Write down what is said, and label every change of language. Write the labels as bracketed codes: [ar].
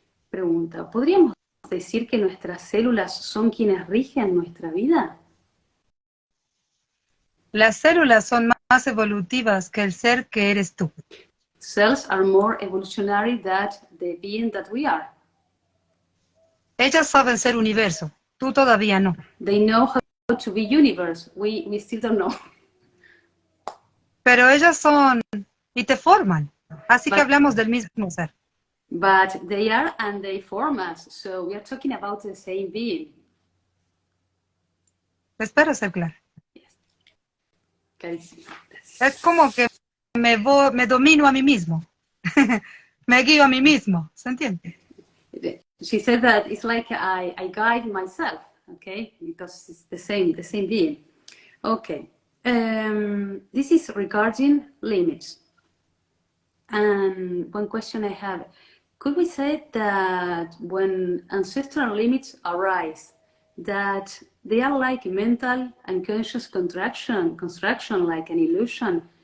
[es] Pregunta, ¿podríamos decir que nuestras células son quienes rigen nuestra vida? Las células son más evolutivas que el ser que eres tú. [en] Cells are more evolutionary than the being that we are. [es] Ellas saben ser universo, tú todavía no. [en] They know how to be universe. We still don't know. [es] Pero ellas son y te forman, así que hablamos del mismo ser. [en] But they are and they form us, so we are talking about the same being. [es] Espero ser clara. [en] Yes. [es] Es como que me domino a mí mismo. Me guío a mí mismo, ¿se entiende? [en] She said that it's like I guide myself, okay, because it's the same being. Okay, this is regarding limits. And one question I have, could we say that when ancestral limits arise, that they are like mental and conscious construction like an illusion